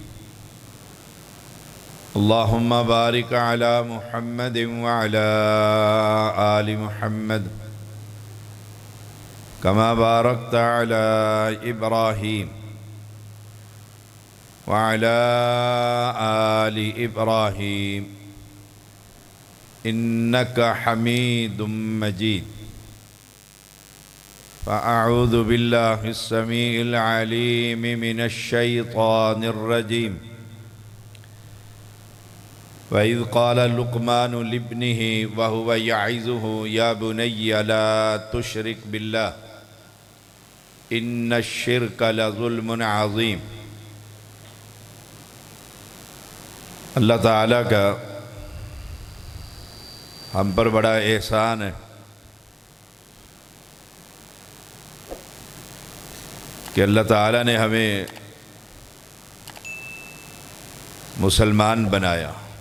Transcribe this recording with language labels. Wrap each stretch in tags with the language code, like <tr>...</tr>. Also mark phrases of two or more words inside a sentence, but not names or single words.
<ar>اللهم بارك على محمد وعلى آل محمد كما باركت على إبراهيم وعلى آل إبراهيم إنك حميد مجيد. فأعوذ بالله السميع العليم من الشيطان الرجيم. وإذ قال لقمان لابنه وهو يعظه يا بني لا تشرك بالله إن الشرك لظلم عظيم.</ar> <hi>अल्लाह ताला का हम पर बड़ा एहसान है कि अल्लाह ताला ने हमें मुसलमान बनाया।</hi>